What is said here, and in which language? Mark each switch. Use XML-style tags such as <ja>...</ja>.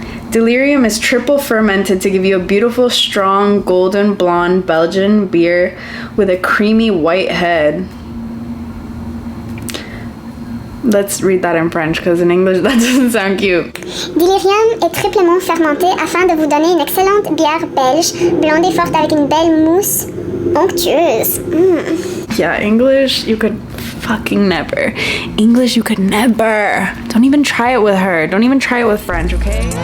<en>Delirium is triple fermented to give you a beautiful, strong, golden blonde Belgian beer with a creamy white head. Let's read that in French, because in English that doesn't sound cute.</en> <fr>Delirium est triplement fermenté afin de vous donner une excellente bière belge, blonde et forte avec une belle mousse onctueuse.</fr> <en>Yeah, English, you could fucking never. English, you could never. Don't even try it with her. Don't even try it with French, okay?</en>